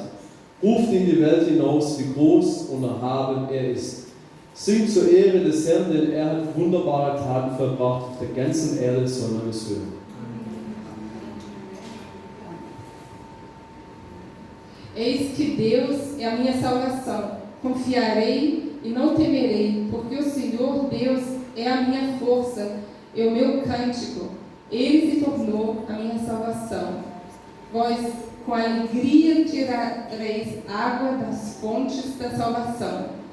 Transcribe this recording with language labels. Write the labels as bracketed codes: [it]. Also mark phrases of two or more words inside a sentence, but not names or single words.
[de] Ruft in die Welt hinaus, wie groß und erhaben er ist. Singt zur Ehre des Herrn, denn er hat wunderbare Taten vollbracht. Auf der ganzen Erde soll man es hören. [pt] Eis que Deus é a minha salvação. Confiarei e não temerei, porque o Senhor Deus é a minha força e o meu cântico. Ele se tornou a minha salvação. Vós, com alegria, tirareis água das fontes da salvação.